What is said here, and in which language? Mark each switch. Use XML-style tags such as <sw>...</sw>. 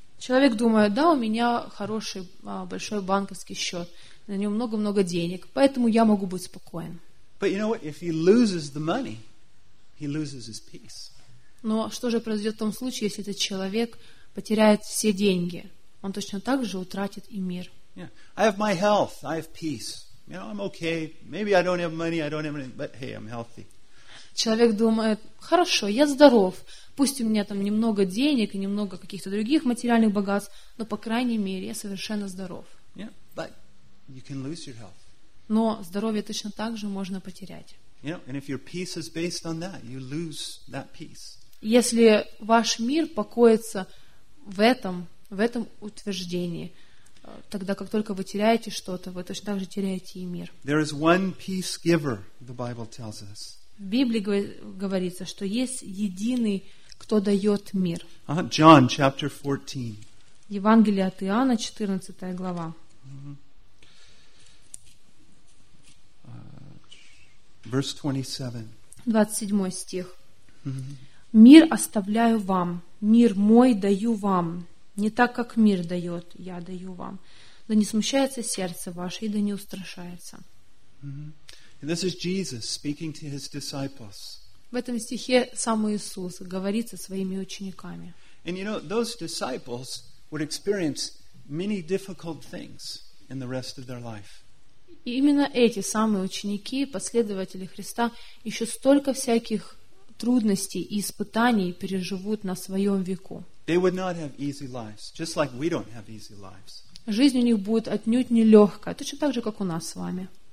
<ru>Человек думает, да, у меня хороший большой банковский счет, на нем много-много денег, поэтому я могу быть спокоен.</ru> <en>But you know what? If he loses the money, he loses his peace.</en> <ru>Но что же произойдет в том случае, если этот человек потеряет все деньги? Он точно так же утратит и мир.</ru> <en>Yeah. I have my health, I have peace. You know, I'm okay. Maybe I don't have money, I don't have anything, but hey, I'm healthy.</en> <ru>Человек думает, хорошо, я здоров, пусть у меня там немного денег и немного каких-то других материальных богатств, но, по крайней мере, я совершенно здоров.</ru> <en>Yeah, but you can lose your health.</en> <ru>Но здоровье точно так же можно потерять.</ru> <en>You know, and if your peace is based on that, you lose that peace.</en> <ru>Если ваш мир покоится в этом утверждении, тогда как только вы теряете что-то, вы точно так же теряете и мир.</ru> <en>There is one peace giver, the Bible tells us.</en> <ru>В Библии говорится, что есть единый, кто дает мир.</ru> <en>John chapter 14.</en> <ru>Евангелие от Иоанна, 14 глава.</ru> <en>Verse 27.</en> <ru>27 стих. Мир оставляю вам, мир мой даю вам, не так, как мир дает, я даю вам. Да не смущается сердце ваше, и да не устрашается.</ru> <en>And this is Jesus speaking to his disciples.</en> <ru>В этом стихе сам Иисус говорит со своими учениками.</ru> <en>And you know, those disciples would experience many difficult things in the rest of their life.</en> <ru>И именно эти самые ученики, последователи Христа, еще столько всяких трудностей и испытаний переживут на своем веку. Жизнь у них будет отнюдь нелегкая, точно так же, как у нас с вами.</ru>